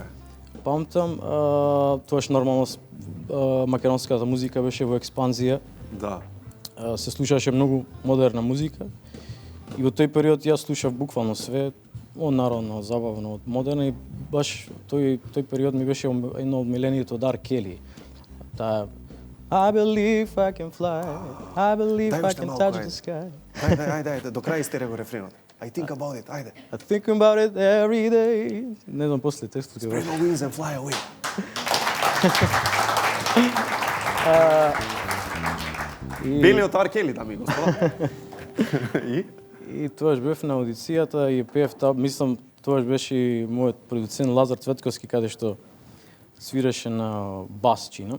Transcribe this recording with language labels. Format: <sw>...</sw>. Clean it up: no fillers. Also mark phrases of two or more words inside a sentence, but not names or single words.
<mk>Памтам, тоаш нормално македонската музика беше во експанзија. Да. Се слушаше многу модерна музика. И во тој период јас слушав буквално све, од народно, забавно, од модерно и баш тој период ми беше едно од миленијето од R. Kelly.</mk> <en>Таа I believe I can fly, I believe I can touch the sky.</en> <mk>Ајде, до крај истере го рефренот.</mk> <en>I think about it, ајде. I think about it every day.</en> <mk>Не знам после текстот.</mk> <en>Spread my wings and fly away.</en> <mk>Белиот R. Kelly, дами и господа. И тоаш бев на аудицијата и пеев таа, мислам, тоаш беше и мојот продуцент Лазар Цветковски, каде што свираше на бас чина.</mk>